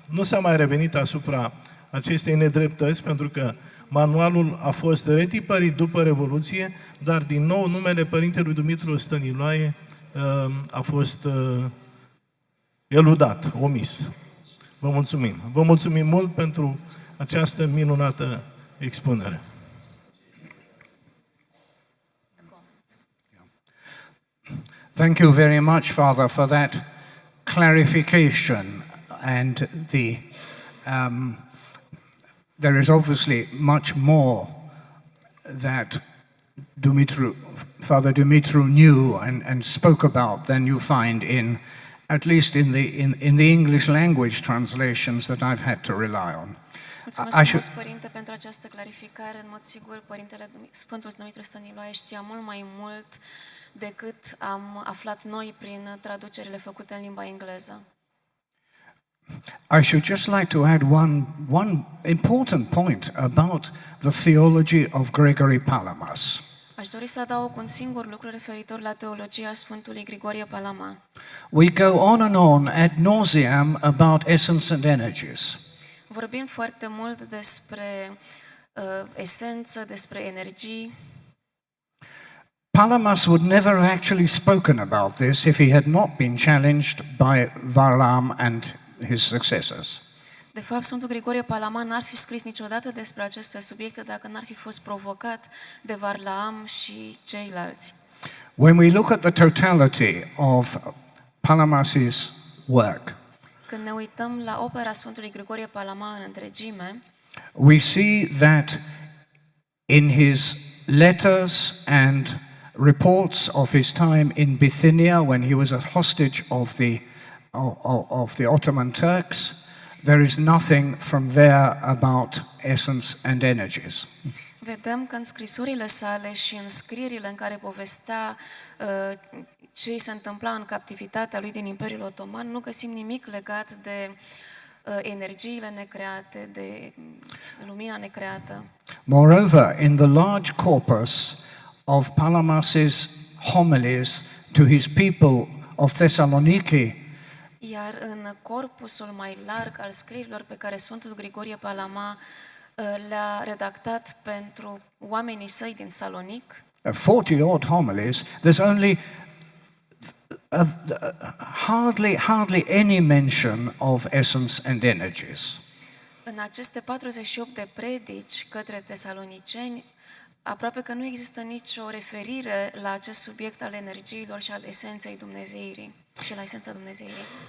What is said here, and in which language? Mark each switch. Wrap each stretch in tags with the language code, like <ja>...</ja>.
<ro>Nu s-a mai revenit asupra acestei nedreptăți, pentru că manualul a fost retipărit după Revoluție, dar din nou numele părintelui Dumitru Stăniloae a fost eludat, omis. Vă mulțumim. Vă mulțumim mult pentru această minunată expunere.</ro> <en>Thank you very much, Father, for that clarification. And there is obviously much more that Father Dumitru knew and spoke about than you find in, at least in the English language translations that I've had to rely on.</en> <ro>Mulțumesc frumos, Părinte, pentru această clarificare. În mod sigur, Părintele Sfântul Dumitru Stăniloae știa mult mai mult decât am aflat noi prin traducerile făcute în limba engleză.</ro> <en>I should just like to add one important point about the theology of Gregory Palamas.</en> <ro>Aș dori să adaug un singur lucru referitor la teologia Sfântului Grigorie Palama.</ro> <en>We go on and on ad nauseam about essence and energies.</en> <ro>Vorbim foarte mult despre esență, despre energii.</ro> <en>Palamas would never have actually spoken about this if he had not been challenged by Varlam and his successors.</en> <ro>De fapt, Sfântul Grigorie Palama n-ar fi scris niciodată despre aceste subiecte dacă n-ar fi fost provocat de Varlam și ceilalți.</ro> <en>When we look at the totality of Palamas's work,</en> <ro>când ne uităm la opera Sfântului Grigorie Palama în întregime,</ro> <en>we see that in his letters and reports of his time in Bithynia, when he was a hostage of the Ottoman Turks, there is nothing from there about essence and energies.</en> <ro>vedem că în scrisurile sale și în scrierile în care povestea ce îi se întâmpla în captivitatea lui din Imperiul Otoman, nu găsim nimic legat de energiile necreate, de lumina necreată.</ro> <en>Moreover, in the large corpus of Palamas's homilies to his people of Thessaloniki,</en> <ro>iar în corpusul mai larg al scrierilor pe care Sfântul Grigorie Palama le-a redactat pentru oamenii săi din Salonic,</ro> <en>40-odd homilies, there's only hardly any mention of essence and energies.</en> <ro>în aceste 48 de predici către tesaloniceni, aproape că nu există nicio referire la acest subiect al energiilor și al esenței Dumnezeirii și la esența Dumnezeirii.</ro>